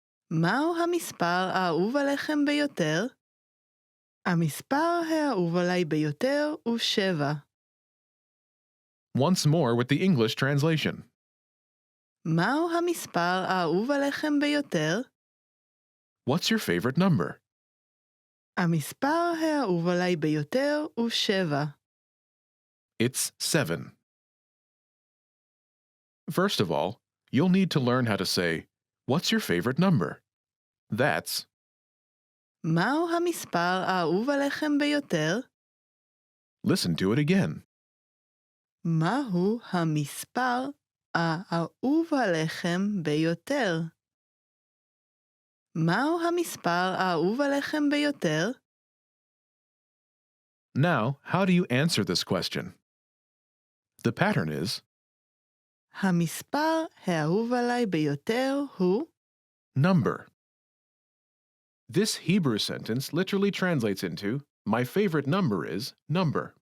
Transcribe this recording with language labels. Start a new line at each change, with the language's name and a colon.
Hebrew: מהו המספר האהוב עליכם ביותר? המספר האהוב עליי ביותר הוא 7.
English: Once more with the English translation.
Hebrew: מהו המספר האהוב עליכם ביותר?
English: What's your favorite number?
Hebrew: המספר האהוב עליי ביותר הוא 7.
English: It's 7. First of all, you'll need to learn how to say, what's your favorite number? That's
Hebrew: מהו המספר האהוב עליכם ביותר?
English: Listen to it again.
Hebrew: מהו המספר האהוב עליכם ביותר? מהו המספר האהוב עליכם ביותר?
English: Now, how do you answer this question? The pattern is
Hebrew: המספר האהוב עליי ביותר הוא
English: number. This Hebrew sentence literally translates into, my favorite number is number.